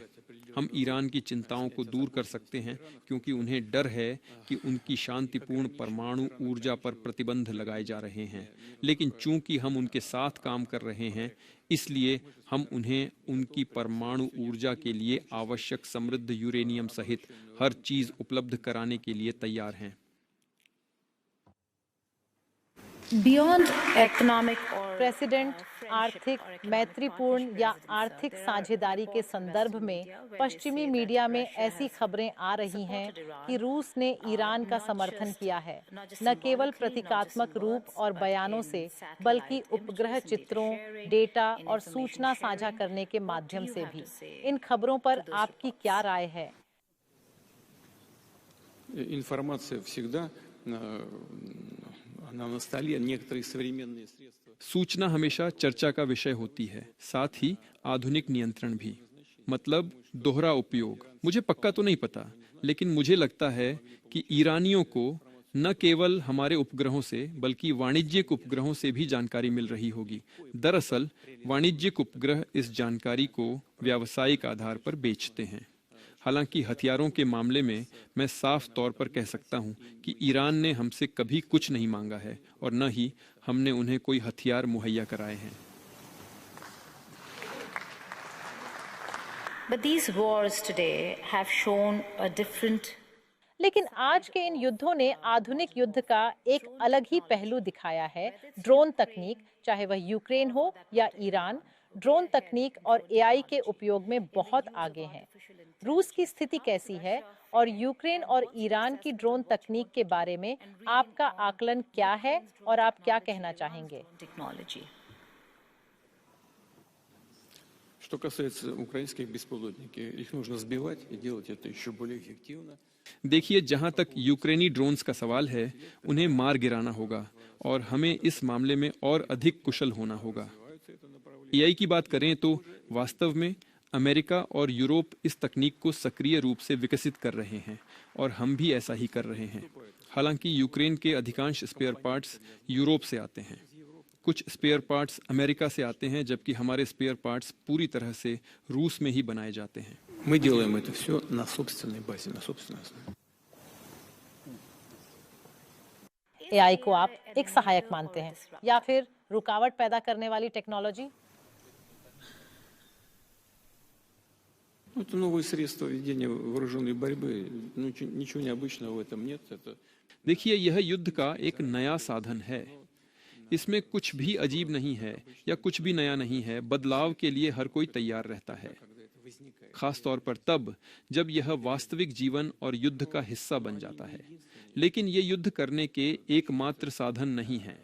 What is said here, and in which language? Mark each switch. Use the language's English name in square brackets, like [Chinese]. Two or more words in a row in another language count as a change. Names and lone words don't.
[Hindi] हम ईरान की चिंताओं को दूर कर सकते हैं, क्योंकि उन्हें डर है कि उनकी शांतिपूर्ण परमाणु ऊर्जा पर प्रतिबंध लगाए जा रहे हैं। लेकिन चूंकि हम उनके साथ काम कर रहे हैं, इसलिए हम उन्हें उनकी परमाणु ऊर्जा के लिए आवश्यक समृद्ध यूरेनियम सहित हर चीज उपलब्ध कराने के लिए तैयार हैं। [English] Beyond economic or [Hindi] प्रेसिडेंट आर्थिक मैत्रीपूर्ण या आर्थिक साझेदारी के संदर्भ में पश्चिमी मीडिया में ऐसी खबरें आ रही हैं कि रूस ने ईरान का समर्थन किया है, न केवल प्रतीकात्मक रूप और बयानों से, बल्कि उपग्रह चित्रों, डेटा और सूचना साझा करने के माध्यम से भी। इन खबरों पर आपकी क्या राय है? [Russian] Информация всегда она на столе, некоторые современные средства. [Hindi] सूचना हमेशा चर्चा का विषय होती है, साथ ही आधुनिक नियंत्रण भी, मतलब दोहरा उपयोग। मुझे पक्का तो नहीं पता, लेकिन मुझे लगता है कि ईरानियों को न केवल हमारे उपग्रहों से बल्कि वाणिज्यिक उपग्रहों से भी जानकारी मिल रही होगी। दरअसल वाणिज्यिक उपग्रह इस जानकारी को व्यावसायिक आधार पर बेचते हैं। हालांकि हथियारों के मामले में मैं साफ तौर पर कह सकता हूं कि ईरान ने हमसे कभी कुछ नहीं मांगा है और न ही हमने उन्हें कोई हथियार मुहैया कराए हैं। [English] But these wars today have shown a different. [Hindi] लेकिन आज के इन युद्धों ने आधुनिक युद्ध का एक अलग ही पहलू दिखाया है। ड्रोन तकनीक, चाहे वह यूक्रेन हो या ईरान, ड्रोन तकनीक और एआई के उपयोग में बहुत आगे हैं। रूस की स्थिति कैसी है और यूक्रेन और ईरान की ड्रोन तकनीक के बारे में आपका आकलन क्या है और आप क्या कहना चाहेंगे? [Russian] Что касается украинских беспилотников, их нужно сбивать и делать это еще более эффективно. [Hindi] देखिए, जहां तक यूक्रेनी ड्रोन्स का सवाल है, उन्हें मार गिराना होगा और हमें इस मामले में और अधिक कुशल होना होगा। एआई की बात करें तो वास्तव में अमेरिका और यूरोप इस तकनीक को सक्रिय रूप से विकसित कर रहे हैं और हम भी ऐसा ही कर रहे हैं। हालांकि यूक्रेन के अधिकांश [English] spare parts [Hindi] यूरोप से आते हैं, कुछ [English] spare parts [Hindi] अमेरिका से आते हैं, जबकि हमारे [English] spare parts [Hindi] पूरी तरह से रूस में ही बनाए जाते हैं। [Russian] Мы делаем это все на собственной базе, на собственной основе. [Hindi] एआई को आप एक सहायक मानते हैं या फिर रुकावट पैदा करने वाली टेक्नोलॉजी? [Russian] Это новые средства ведения вооруженной борьбы. Ну, ничего необычного в этом нет. Это... [Hindi] देखिए, यह युद्ध का एक नया साधन है। इसमें कुछ भी अजीब नहीं है या कुछ भी नया नहीं है। बदलाव के लिए हर कोई तैयार रहता है, खास तौर पर तब जब यह वास्तविक जीवन और युद्ध का हिस्सा बन जाता है। लेकिन ये युद्ध करने के एकमात्र साधन नहीं है।